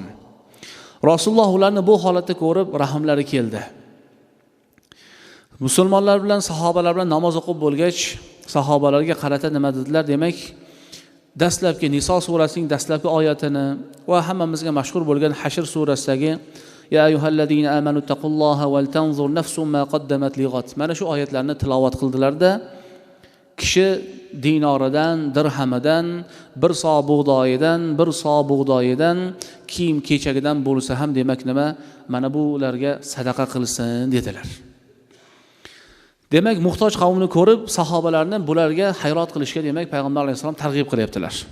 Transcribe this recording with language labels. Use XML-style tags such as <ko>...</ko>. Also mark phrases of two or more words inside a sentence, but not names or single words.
<uz>Rasululloh ularni bu holatda ko'rib rahmlari keldi. Musulmonlar bilan sahobalar bilan namoz o'qib bo'lgach, sahobalarga qarata nima dedilar? Demak, dastlabki Niso surasining dastlabki oyatini va hammamizga mashhur bo'lgan Hashr surasidagi</uz> <ar>يا أيها الذين آمنوا اتقوا الله ولتنظر نفس ما قدمت لغد,</ar> <uz>mana shu oyatlarni tilovat qildilarda, kishi dinoridan, dirhamidan, bir so bug'doyidan, bir so bug'doyidan, kiyim kechagidan bo'lsa ham demak nima, mana bularga sadaqa qilsin dedilar. Demak, muhtoj qavmni ko'rib, sahobalarni bularga hayrat qilishga demak payg'ambar alayhisalom targ'ib qilyaptilar.</uz>